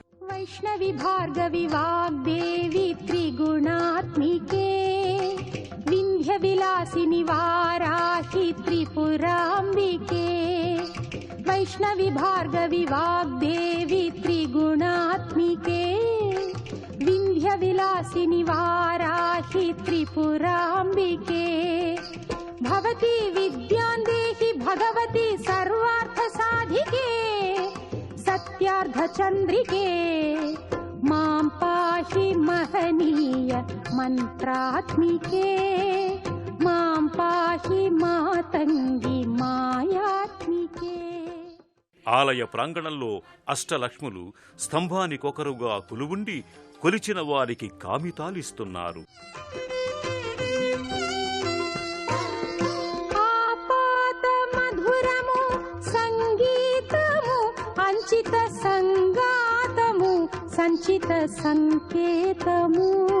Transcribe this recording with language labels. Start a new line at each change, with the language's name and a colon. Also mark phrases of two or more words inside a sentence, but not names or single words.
Sanskrit: వైష్ణవి భార్గవి వాగ్దేవి త్రిగుణాత్మికే వింధ్య విలాసిని వారాహి త్రిపురాంబికే వైష్ణవి భార్గవి వాగ్దేవి త్రిగుణాత్మికే వింధ్య విలాసిని వారాహి पाहि त्रिपुराम्बिके भवती विद्यां देहि भगवती सर्वार्थसाधिके सत्यार्धचन्द्रिके मां पाहि महनीय मन्त्रात्मिके मां पाहि मातङ्गी मायात्मिके।
Telugu: ఆలయ ప్రాంగణంలో అష్టలక్ష్ములు స్తంభానికొకరుగా కొలువుండి కొలిచిన వారికి కామితాలిస్తున్నారు. ఆపాత మధురము సంగీతము అంచిత సంగాతము సంచిత సంకేతము